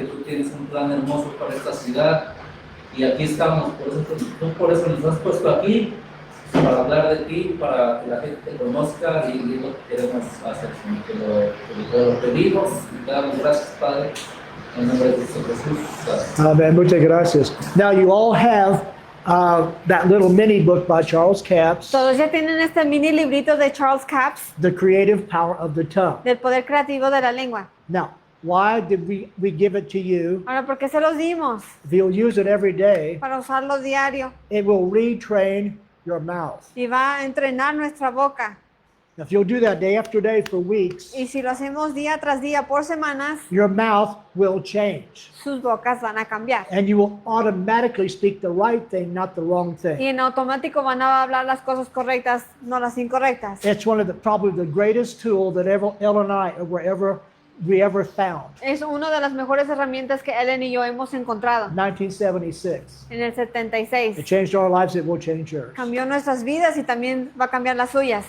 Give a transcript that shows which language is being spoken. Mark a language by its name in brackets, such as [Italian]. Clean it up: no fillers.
[Spanish] Que tú tienes un plan hermoso para esta ciudad y aquí estamos. Por eso nos has puesto aquí, para hablar de ti, para que la gente te conozca, y es lo que queremos hacer, Señor. Que lo pedimos y te damos gracias, Padre, en nombre de Cristo Jesús. Amén. Muchas gracias. [English] Now you all have that little mini book by Charles Capps, [Spanish] Todos ya tienen este mini librito de Charles Capps, [English] The Creative Power of the Tongue. [Spanish] del poder creativo de la lengua. [English] Now, why did we give it to you? [Spanish] Ahora, ¿por qué se los dimos? [English] If you'll use it every day, [Spanish] Para usarlo diario, [English] it will retrain your mouth. [Spanish] y va a entrenar nuestra boca. [English] If you'll do that day after day for weeks, [Spanish] Y si lo hacemos día tras día por semanas, [English] your mouth will change. [Spanish] sus bocas van a cambiar. [English] And you will automatically speak the right thing, not the wrong [Spanish] Y [English] thing. [Spanish] en automático van a hablar las cosas correctas, no las incorrectas. [English] It's one of probably the greatest tool that Elle and I we ever found. [Spanish] Es una de las mejores herramientas que Ellen y yo hemos encontrado. [English] 1976. [Spanish] En el 76. [English] It changed our lives. It will change yours. [Spanish] Cambió nuestras vidas y también va a cambiar las suyas.